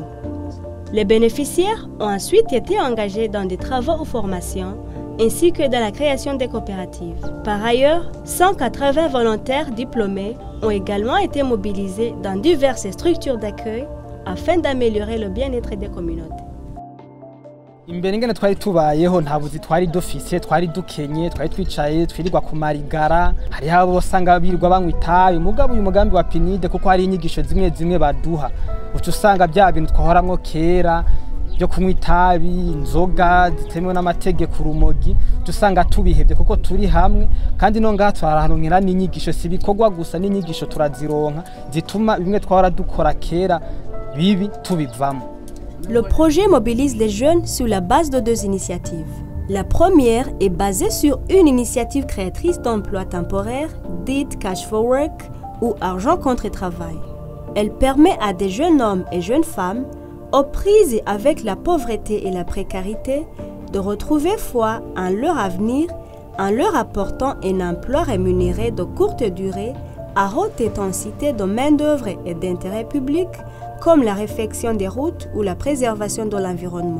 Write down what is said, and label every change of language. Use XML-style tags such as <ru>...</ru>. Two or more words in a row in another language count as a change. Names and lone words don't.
<fr>Les bénéficiaires ont ensuite été engagés dans des travaux ou formations, ainsi que dans la création des coopératives. Par ailleurs, 180 volontaires diplômés ont également été mobilisés dans diverses structures d'accueil afin d'améliorer le bien-être des communautés.</fr> <rn>Imbere ingene twari tubayeho nta buzi twari dufise twari dukenye twari twicaye twirirwa ku marigara hari abo usanga birirwa banywa itabi mugabo uyu mugambi wa PNUD kuko hari inyigisho zimwe baduha uca usanga bya bintu twahoramwo kera byo kunywa itabi inzoga zitemewe n'amategeko urumogi usanga tubihebye kuko turi hamwe kandi no ngaha twaraharonkera n'inyigisho sibikorwa gusa n'inyigisho turazironka zituma bimwe twahora dukora kera bibi tubivamo.</rn> <fr>Le projet mobilise les jeunes sur la base de 2 initiatives. La première est basée sur une initiative créatrice d'emplois temporaires, dite Cash for Work ou Argent contre travail. Elle permet à des jeunes hommes et jeunes femmes, aux prises avec la pauvreté et la précarité, de retrouver foi en leur avenir en leur apportant un emploi rémunéré de courte durée à haute intensité de main-d'œuvre et d'intérêt public, comme la réfection des routes ou la préservation de l'environnement.</fr>